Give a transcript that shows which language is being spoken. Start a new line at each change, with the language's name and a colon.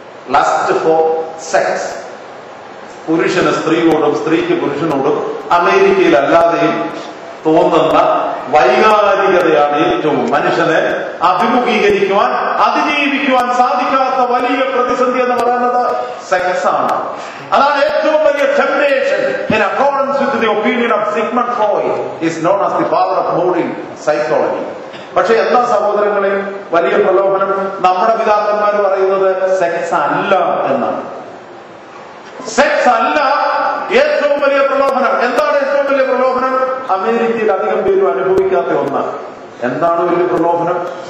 English: Lust for sex.
Malayalam: പുരുഷന് സ്ത്രീയോടും സ്ത്രീക്ക് പുരുഷനോടും അമേരിക്കയിൽ അല്ലാതെയും തോന്നുന്ന വൈകാരികതയാണ് ഏറ്റവും മനുഷ്യനെ അഭിമുഖീകരിക്കുവാൻ, അതിജീവിക്കുവാൻ സാധിക്കാത്ത വലിയ പ്രതിസന്ധി എന്ന് പറയുന്നത് സെക്സ് ആണ്. അതാണ് ഏറ്റവും വലിയ temptation.
English: In accordance with the opinion of Sigmund Freud, is known as the father of modern psychology.
Malayalam: പക്ഷെ എന്താ സഹോദരങ്ങളെ വലിയ പ്രലോഭനം? നമ്മുടെ പിതാക്കന്മാർ പറയുന്നത് സെക്സ് അല്ല എന്നാണ്. സെക്സ് അല്ല ഏറ്റവും വലിയ പ്രലോഭനം. എന്താണ് ഏറ്റവും വലിയ പ്രലോഭനം? അമേരിക്കയിൽ അധികം പേരും അനുഭവിക്കാത്ത ഒന്നാണ്. എന്താണ് വലിയ പ്രലോഭനം?